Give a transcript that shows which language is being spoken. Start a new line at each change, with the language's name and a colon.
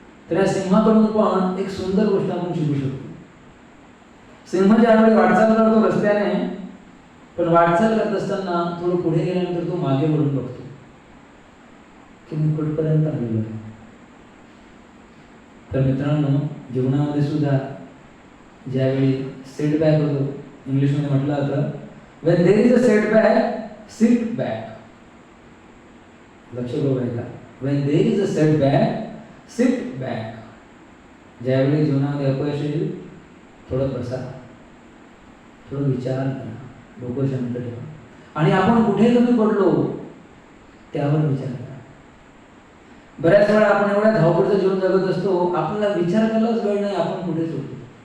Marathi: तर या सिंहाकडून पण एक सुंदर गोष्ट आपण शिकू शकतो. सिंह ज्यावेळी वाटचाल करतो रस्त्याने, पण वाटचाल करत असताना थोडं पुढे गेल्यानंतर तो मागे वळून बघतो की मी कुठपर्यंत आलेलो आहे. तर मित्रांनो, जीवनामध्ये सुद्धा ज्यावेळी सेटबॅक होतो, इंग्लिशमध्ये म्हटलं जातं
English: when there is a setback, sit back.
Marathi: लक्ष ठेवायचं.
English: when there is a setback, sit back.
Marathi: ज्यावेळी जीवनामध्ये अपयश येईल थोडं बसा, थोडं विचार करा, डोकं शांत ठेवा आणि आपण कुठे कमी पडलो त्यावर विचार करा. बऱ्याच वेळा आपण एवढ्या धावपळीचं जीवन जगत असतो, आपल्याला विचार करायलाच वेळ नाही आपण कुठे चुकलो.